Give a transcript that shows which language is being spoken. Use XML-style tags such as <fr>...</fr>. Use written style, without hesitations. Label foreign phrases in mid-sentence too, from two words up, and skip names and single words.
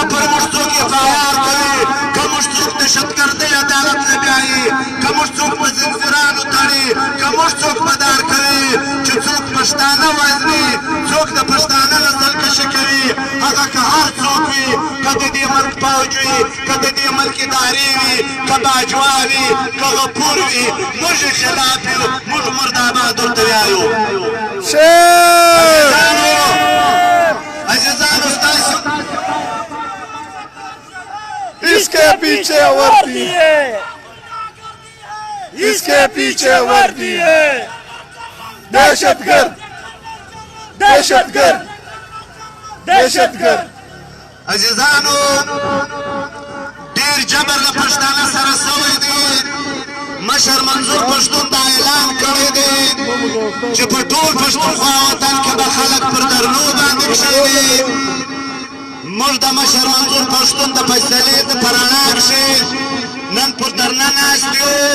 <ps>پر موږ څوک FIR کوي که موږ څوک دهشتګردۍ عدالت نه بیایي که موږ څوک په زنځیرانو تړي که موږ څوک مدار کوي چې څوک پښتانه وژني څوک د پښتانه نسل کشي کوي هغه که هر څوک وي که د دې ملک فوج وي که د دې ملک ادارې وي که باجوا وي که غفور وي موږ یې خلاف یو موږ مرده‌باد ورته وایو عزیزانو ستاسو</ps> <ur>اس کے پیچھے وردی ہے اس کے پیچھے وردی ہے دہشت گرد دہشت گرد دہشت گرد</ur> <ps>عزیزانو ډېر جبر له پښتانه سره سوی دی مشر منظور پښتون دا اعلان کړی دی چې په ټول پښتونخوا وطن کې به خلک پر درنو باندې کښېني موږ د مشر منظور پښتون د فیصلې د په رڼا کښې نن پر درنه ناست یو</ps>